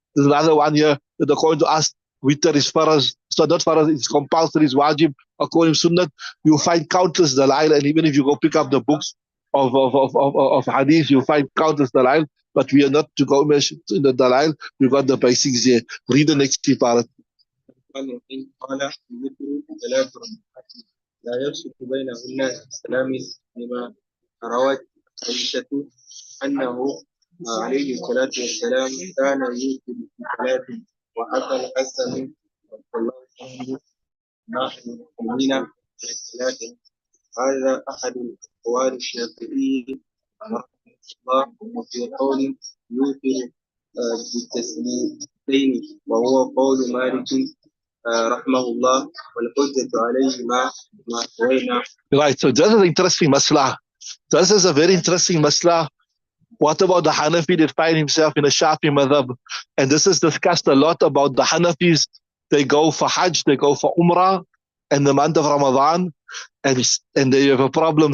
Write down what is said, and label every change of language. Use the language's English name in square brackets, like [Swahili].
[English] There's another one here that according to us, witr is faraz, so not faraz, it's compulsory, it's wajib, according to sunnah. You find countless dalail, and even if you go pick up the books of hadith, you find countless dalail, but we are not to go in the dalail, we got the basics here. Read the next part. [Arabic] قال الوتر 3 ركعات لا يفسد بينهن السلام لما روت عائشة أنه عليه الصلاة والسلام كان يوتر في 3 وحكى الحسن رضي الله عنه نحن المسلمين على 3. هذا أحد الأقوال الشافعي رحمه الله، وفي قول يوتر بالتسليمتين وهو قول مالك رحمه الله، والحجة عليه ما روينا. [English] Right, so this is an interesting masla. This is a very interesting masla. What about the Hanafi that find himself in a Shafi madhab? And this is discussed a lot about the Hanafis. They go for Hajj, they go for Umrah in the month of Ramadan, and they have a problem.